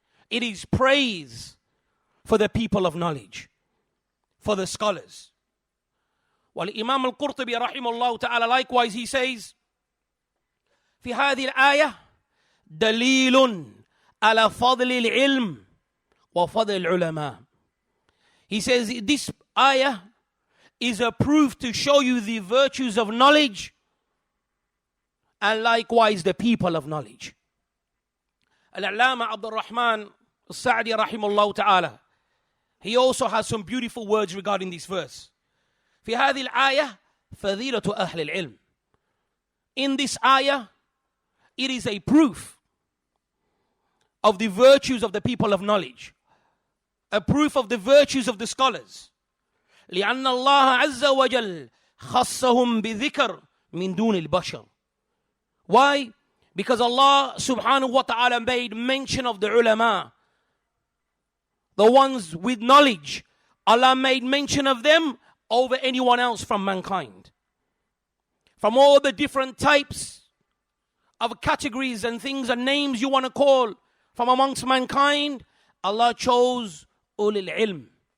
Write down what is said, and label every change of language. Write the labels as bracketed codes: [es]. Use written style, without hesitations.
[en] It is praise for the people of knowledge, for the scholars. While Imam al-Qurtubi rahimahullah ta'ala, likewise, he says [ar] في هذه الآية دليل على فضل العلم وفضل العلماء. [en] He says this ayah is a proof to show you the virtues of knowledge and likewise the people of knowledge. Al-Allama Abdul Rahman Al-Sa'di rahimahullah ta'ala, he also has some beautiful words regarding this verse. [ar] في هذه الآية فضيلة أهل العلم. [en] In this ayah, it is a proof of the virtues of the people of knowledge, a proof of the virtues of the scholars. [ar] لأن الله عز وجل خصهم بذكر من دون البشر. [en] Why? Because Allah subhanahu wa ta'ala made mention of the ulama, the ones with knowledge. Allah made mention of them over anyone else from mankind. From all the different types of categories and things and names you want to call from amongst mankind, Allah chose ulil ilm.